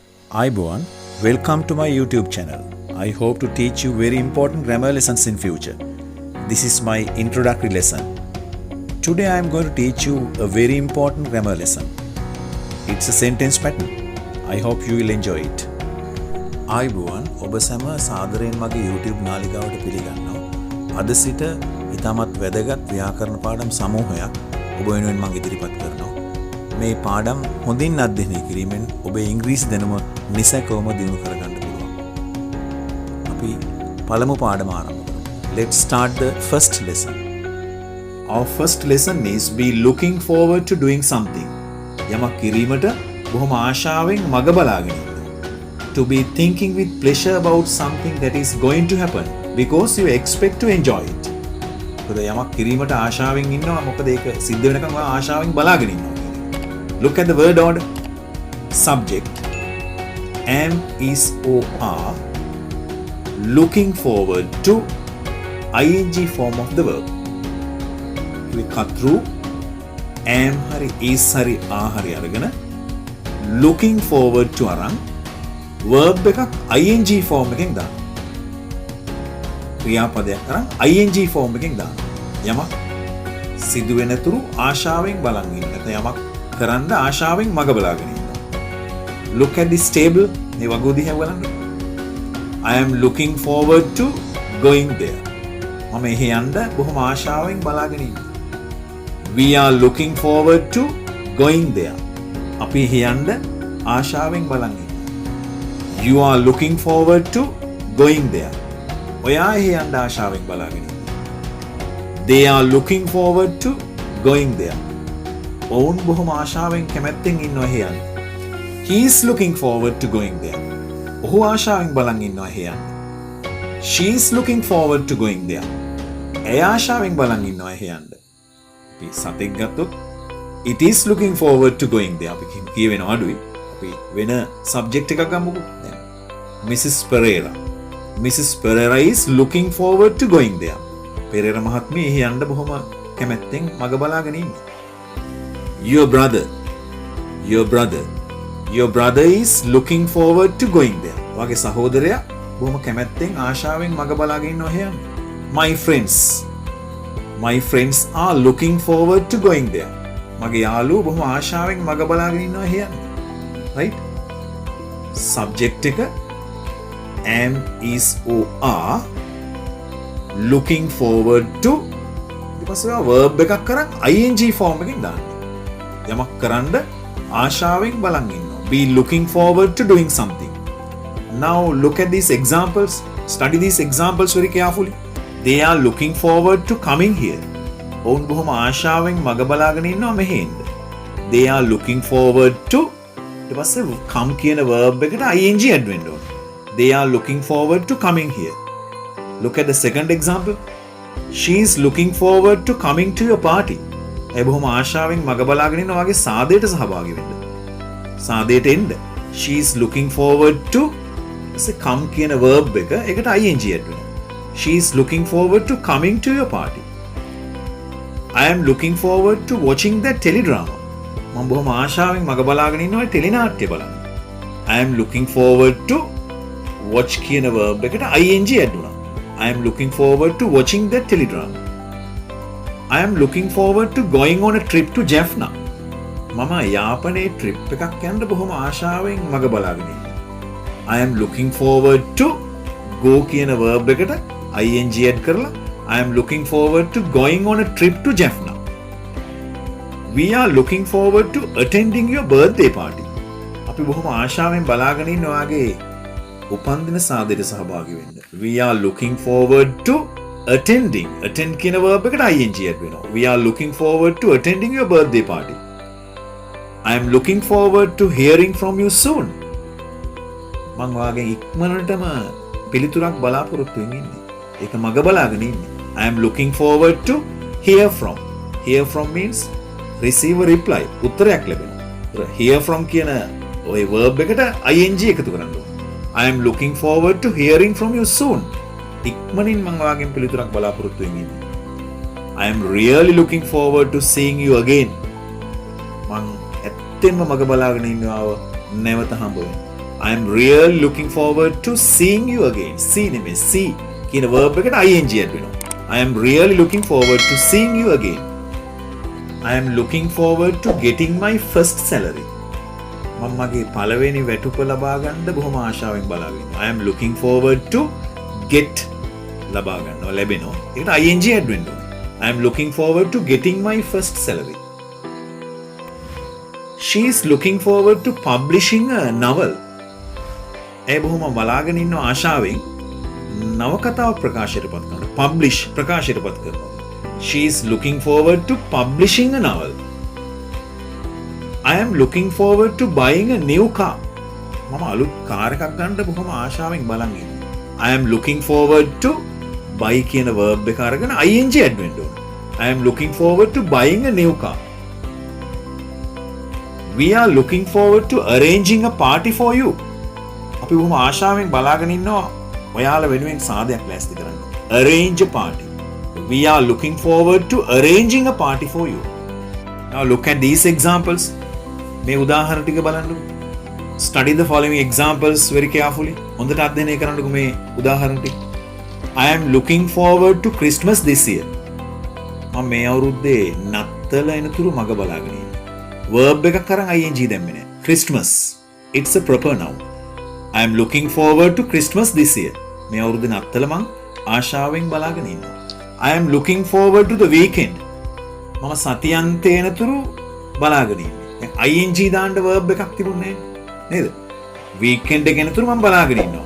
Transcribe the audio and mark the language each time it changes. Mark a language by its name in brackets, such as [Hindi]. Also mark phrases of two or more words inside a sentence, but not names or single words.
[English] Aibowan, welcome to my YouTube channel. I hope to teach you very important grammar lessons in future. This is my introductory lesson. Today I am going to teach you a very important grammar lesson. It's a sentence pattern. I hope you will enjoy it. Aibowan, [Sinhala] ඔබ සැම සාදරයෙන් මගේ YouTube නාලිකාවට පිළිගන්නවා. අද සිට ඉතාමත් වැදගත් ව්‍යාකරණ පාඩම් සමූහයක් ඔබ වෙනුවෙන් මම ඉදිරිපත් කරනවා. මේ පාඩම් හොඳින් අධ්‍යයනය කිරීමෙන් ඔබේ ඉංග්‍රීසි දැනුම නිසැකවම දියුණු කරගන්න පුළුවන්. අපි පළමු පාඩම ආරම්භ කරමු. [English] Let's start the first lesson. Our first lesson is be looking forward to doing something. [Sinhala] යමක් කිරීමට බොහොම ආශාවෙන් මග බලාගෙන ඉන්න. [English] To be thinking with pleasure about something that is going to happen because you expect to enjoy it. [Sinhala] මොකද යමක් කිරීමට ආශාවෙන් ඉන්නවා මොකද ඒක සිද්ධ වෙනකම් ඔයා ආශාවෙන් බලාගෙන ඉන්නවා. [English] Look at the word order. Subject am is or are looking forward to ing form of the verb. We cut through [Sinhala] am hari is hari are hari aragana [English] looking forward to [Sinhala] aran verb එකක් [English] ing form [Sinhala] එකෙන් දාන්න. ක්‍රියාපදයක් අරන් [English] ing form [Sinhala] එකෙන් දාන්න. යමක් සිදු වෙන තුරු ආශාවෙන් බලන් ඉන්න. නැත්නම් යමක් කරන්න ආශාවෙන් මග බලාගෙන ඉන්නවා. [English] Look at this table. [Sinhala] මේ වගුව දිහා බලන්න. [English] I am looking forward to going there. [Sinhala] මම එහි යන්න බොහොම ආශාවෙන් බලාගෙන ඉන්නවා. [English] We are looking forward to going there. [Sinhala] අපි එහි යන්න ආශාවෙන් බලන් ඉන්නවා. [English] You are looking forward to going there. [Sinhala] ඔයා එහි යන්න ආශාවෙන් බලාගෙන ඉන්නවා. [English] They are looking forward to going there. [Sinhala] ඔවුන් බොහොම ආශාවෙන් කැමැත්තෙන් ඉන්නවා එහි යන්න. [English] He is looking forward to going there. [Sinhala] ඔහු ආශාවෙන් බලන් ඉන්නවා එහි යන්න. [English] She is looking forward to going there. [Sinhala] එය ආශාවෙන් බලන් ඉන්නවා එහි යන්න. අපි සතෙක් ගත්තොත් [English] it is looking forward to going there. [Sinhala] අපි කියවෙන අඩුයි. අපි වෙන සබ්ජෙක්ට් එකක් ගමුකෝ. දැන් Mrs. Pereira. Mrs. [English] Pereira is looking forward to going there. [Sinhala] පෙරේරා මහත්මිය එහි යන්න බොහොම කැමැත්තෙන් මග බලාගෙන ඉන්නවා. [English] Your brother is looking forward to going there. [Sinhala] වගේ සහෝදරයා බොහොම කැමැත්තෙන් ආශාවෙන් මග බලාගෙන ඉන්නවා එහි යන්න. [English] My friends are looking forward to going there. [Sinhala] මගේ යාළුවෝ බොහොම ආශාවෙන් මග බලාගෙන ඉන්නවා එහි යන්න. [English] Right? Subject එක am is or are looking forward to [Sinhala] ඊට පස්සේ [English] verb එකක් කරන් ing form [Sinhala] එකෙන් දාන්න. යමක් කරන්න ආශාවෙන් බලන් ඉන්නවා. [English] Be looking forward to doing something. Now look at these examples. Study these examples very carefully. They are looking forward to coming here. [Sinhala] ඔවුන් බොහොම ආශාවෙන් මග බලාගෙන ඉන්නවා මෙහෙ එන්න. [English] They are looking forward to [Sinhala] ඊට පස්සේ [English] come කියන verb එකට ing add [Sinhala] වෙන්න ඕනේ. [English] They are looking forward to coming here. Look at the second example. She is looking forward to coming to your party. [Sinhala] ඒ බොහොම ආශාවෙන් මග බලාගෙන ඉන්නවා වගේ සාදයට සහභාගී වෙන්න. සාදයට එන්න. [English] She is looking forward to come කියන verb [Sinhala] එක ඒකට [English] ing add වෙනවා. She is looking forward to coming to your party. I am looking forward to watching that teledrama. [Sinhala] මම බොහොම ආශාවෙන් මග බලාගෙන ඉන්නවා ටෙලි නාට්‍ය බලන්න. [English] I am looking forward to watch කියන verb එකට ing add වුණා. I am looking forward to watching that teledrama. I am looking forward to going on a trip to Jaffna. [Sinhala] මම යාපනයේ trip එකක් යන්න බොහොම ආශාවෙන් මග බලාගෙන ඉන්නවා. [English] I am looking forward to go කියන verb එකට ing add කරලා I am looking forward to going on a trip to Jaffna. We are looking forward to attending your birthday party. [Sinhala] අපි බොහොම ආශාවෙන් බලාගෙන ඉන්නවා ඔයාගේ උපන්දින සාදයට සහභාගී වෙන්න. [English] We are looking forward to attending. [Sinhala] Attend කියන verb එකට [English] ing add [Sinhala] වෙනවා. [English] We are looking forward to attending your birthday party. I am looking forward to hearing from you soon. [Sinhala] මම ඔයාගෙන් ඉක්මනටම පිළිතුරක් බලාපොරොත්තු වෙමින් ඉන්නේ. ඒක මග බලාගෙන ඉන්නේ. [English] I am looking forward to hear from. Hear from means receive a reply. [Sinhala] උත්තරයක් ලැබෙනවා. Hear from කියන ওই verb එකට ing එකතු කරන්න ඕනේ. [English] I am looking forward to hearing from you soon. [Sinhala] ඉක්මනින් මම ඔයාගෙන් පිළිතුරක් බලාපොරොත්තු වෙමින් ඉන්නේ. [English] I am really looking forward to seeing you again. [Sinhala] මම ඇත්තෙන්ම මග බලාගෙන ඉන්නවා නැවත හම්බ වෙන්න. [English] I am really looking forward to seeing you again. [Sinhala] See නෙමෙයි see කියන verb එකට [English] ing add [Sinhala] වෙනවා. [English] I am really looking forward to seeing you again. I am looking forward to getting my first salary. [Sinhala] මම මගේ පළවෙනි වැටුප ලබා ගන්න බොහොම ආශාවෙන් බලාගෙන ඉන්නවා. [English] I am looking forward to get [Sinhala] ලබා ගන්නවා ලැබෙනවා. ඒකට [English] ing add [Sinhala] වෙන්න ඕනේ. [English] I am looking forward to getting my first salary. She is looking forward to publishing a novel. [Sinhala] ඒ බොහොම බලාගෙන ඉන්න ආශාවෙන් නවකතාවක් ප්‍රකාශයට පත් කරනවා. Publish ප්‍රකාශයට පත් කරනවා. [English] She is looking forward to publishing a novel. I am looking forward to buying a new car. [Sinhala] මම අලුත් කාර් එකක් ගන්න බොහොම ආශාවෙන් බලන් ඉන්නවා. [English] I am looking forward to buy කියන verb [Sinhala] එක අරගෙන [English] ing add [Sinhala] වෙන්න ඕනේ. [English] I am looking forward to buying a new car. We are looking forward to arranging a party for you. [Sinhala] අපි බොහොම ආශාවෙන් බලාගෙන ඉන්නවා ඔයාලා වෙනුවෙන් සාදයක් ලෑස්ති කරන්න. [English] Arrange a party. We are looking forward to arranging a party for you. Now look at these examples. [Sinhala] මේ උදාහරණ ටික බලන්නකෝ. [English] Study the following examples very carefully. [Sinhala] හොඳට අධ්‍යයනය කරන්නකෝ මේ උදාහරණ ටික. [English] I am looking forward to Christmas this year. [Sinhala] මම මේ අවුරුද්දේ නත්තල එනතුරු මග බලාගෙන ඉන්නවා. verb එකක් අරන් ing දැම්මේ නෑ. [English] Christmas. It's a proper noun. I am looking forward to Christmas this year. [Sinhala] මේ අවුරුද්දේ නත්තල මං ආශාවෙන් බලාගෙන ඉන්නවා. [English] I am looking forward to the weekend. [Sinhala] මම සතියන්තේ එනතුරු බලාගෙන ඉන්නවා. ing දාන්න verb එකක් තිබුණේ නේද? weekend එක එනතුරු මම බලාගෙන ඉන්නවා.